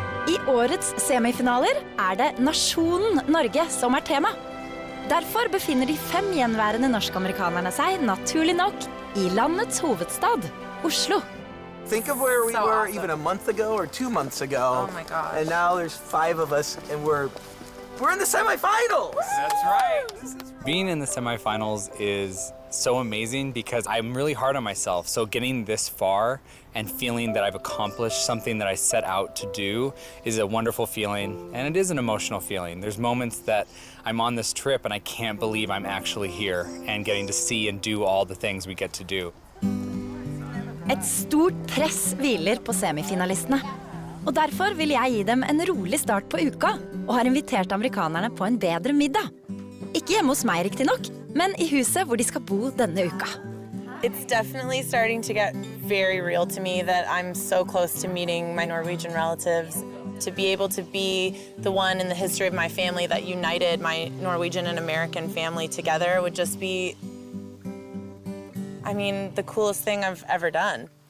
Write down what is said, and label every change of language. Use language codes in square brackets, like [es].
[no] I årets semifinaler er det nasjonen Norge som er tema. Derfor befinner de 5 gjenværende norsk-amerikanerne seg naturlig nok i landets hovedstad, Oslo. [en] Think of where we So were awesome. even a month ago or 2 months ago. Oh my gosh. And now there's 5 of us and we're in the semifinals. That's right. Being in the semifinals is so amazing because I'm really hard on myself. So getting this far and feeling that I've accomplished something that I set out to do is a wonderful feeling, and it is an emotional feeling. There's moments that I'm on this trip and I can't believe I'm actually here and getting to see and do all the things we get to do. [no] Et stort press hviler på semifinalistene. Og derfor vil jeg gi dem en rolig start på uka, og har invitert amerikanerne på en bedre middag. Ikke hjemme hos meg riktig nok, men i huset hvor de skal bo denne uka. [en] It's definitely starting to get very real to me that I'm so close to meeting my Norwegian relatives. To be able to be the one in the history of my family that united my Norwegian and American family together would just be, I mean, the coolest thing I've ever done.